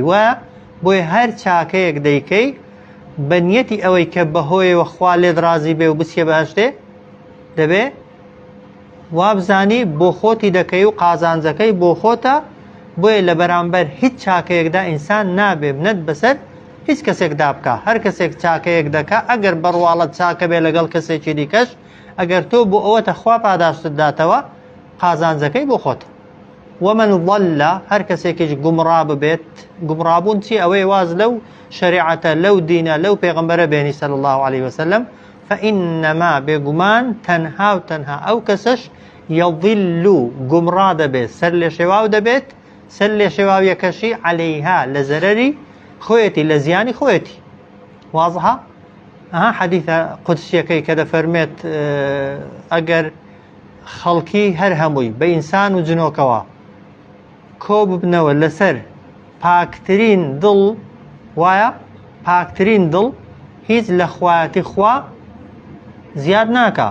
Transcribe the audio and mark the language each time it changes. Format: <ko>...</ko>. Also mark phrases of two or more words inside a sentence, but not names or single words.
<ckb>وایە بۆی هەر چاکەیەک دەیکەی بە نیەتی ئەوەی کە بەهۆیەوە خوا لێت ڕازی بێ و بچێ بەهەشتێ دەبێ وابزانی بۆ خۆتی دەکەی و قازانجەکەی بۆ خۆتە. بۆیە لە بەرامبەر هیچ چاکەیەکدا ئینسان نابێ بنەت بەسەر هیچ کەسێکدا بکە. هەر کەسێک چاکەیەک دەکا ئەگەر بەڕواڵەت چاکە بێ لەگەڵ کەسێکی دیکەش، ئەگەر تۆ بۆ ئەوەتە خوا پاداشتت داتەوە قازانجەکەی بۆ خۆتە.</ckb> <ar>ومن ضل</ar> <ckb>هر کەسێکیش گومڕا ببێت، گومڕابوون چی؟ ئەوەی واز لەو شریعەتە لەو دینە لەو پێغەمبەرە بێنی</ckb> <ar>صلی الله عليه وسلم فإنما</ar> <ckb>بێگومان تەنها و تەنها ئەو کەسەش یەضل گومڕا دەبێت، سەر لێ شێواو دەبێت. سەر لێ شێواویەکەشی عەلەیها لە زەرەری خۆیەتی، لە زیانی خۆیەتی. واضحە؟ ئەها حەدیثە قودسیەکەی کە دەفەرمێت ئەگەر خەڵکی هەر هەمووی بە ئینسان و جنۆکەوە کۆ ببنەوە لەسەر پاکترین دڵ، وایە پاکترین دڵ هیچ لە خوایەتی خوا زیاد ناکە.</ckb>